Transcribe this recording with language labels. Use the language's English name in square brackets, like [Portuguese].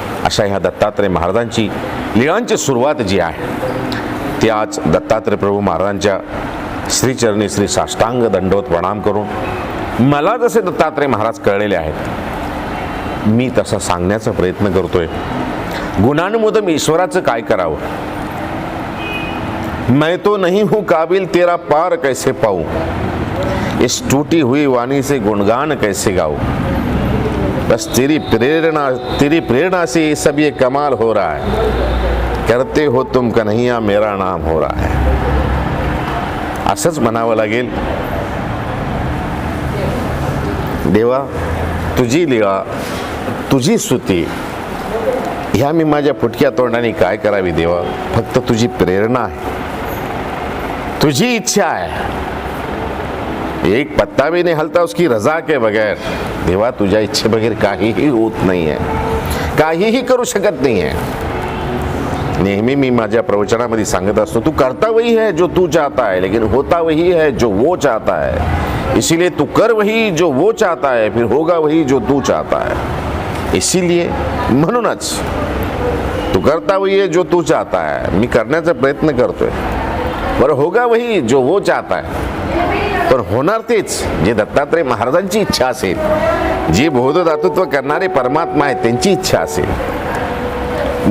[Marathi] अशा ह्या दत्तात्रय महाराजांची लीळांची सुरुवात जी आहे ती आज दत्तात्रय प्रभू महाराजांच्या श्रीचरणी श्री साष्टांग दंडवत प्रणाम करून मला जसे दत्तात्रय महाराज कळलेले आहेत मी तसा सांगण्याचा प्रयत्न करतोय. गुणानुमोदन ईश्वराचं काय करावं. [Hindi] मैं तो नहीं हूं काबिल तेरा पार कैसे पाऊं, इस टूटी हुई वाणी से गुणगान कैसे गाऊं, बस तेरी प्रेरणा से ये सब ये कमाल हो रहा है, करते हो तुम कन्हैया मेरा नाम हो रहा है. [Marathi] असंच म्हणावं लागेल. देवा तुझी लीळा, तुझी स्तुती ह्या मी माझ्या फुटक्या तोंडाने काय करावी देवा. फक्त तुझी प्रेरणा आहे, तुझी इच्छा आहे. [Hindi] एक पत्ता भी नहीं हलता उसकी रजा के बगैर. [Marathi] देवा तुझ्या इच्छे बगैर काहीही होत नाही आहे. काहीही करू शकत नाही आहे. नेहमी मी माझ्या प्रवचनामध्ये सांगत असतो, [Hindi] तू करता वही है जो तू चाहता है, लेकिन होता वही है जो वो चाहता है. इसीलिए तू कर वही जो वो चाहता है, फिर होगा वही जो तू चाहता है. [Marathi] इसीलिए म्हणूनच [Hindi] तू करता वही है जो तू चाहता है, [Marathi] मी करण्याचा प्रयत्न करतोय, बरं [Hindi] होगा वही जो वो चाहता है, [Marathi] पण होणार तेच जे दत्तात्रय महाराजांची इच्छा असेल, जे बोधदातृत्व करणारे परमात्मा आहेत त्यांची इच्छा असेल.